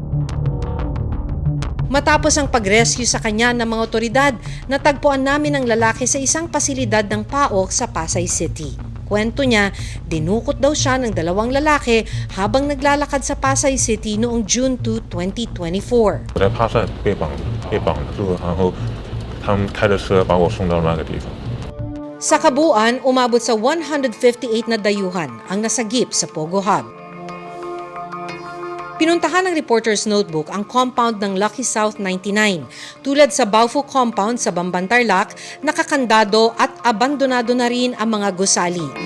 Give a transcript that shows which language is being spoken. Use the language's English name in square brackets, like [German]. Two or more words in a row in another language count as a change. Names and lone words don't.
[Filipino] Matapos ang pag-rescue sa kanya ng mga otoridad, natagpuan namin ang lalaki sa isang pasilidad ng PAOK sa Pasay City. Kwento niya, dinukot daw siya ng 2 lalaki habang naglalakad sa Pasay City noong June 2, 2024. [Chinese] 我在帕赛被绑住，然后他们开着车把我送到那个地方。 [Filipino] Sa kabuuan, umabot sa 158 na dayuhan ang nasagip sa Pogo Hub. Pinuntahan ng Reporter's Notebook ang compound ng Lucky South 99. Tulad sa Baofu Compound sa Bamban-Tarlac, nakakandado at abandonado na rin ang mga gusali.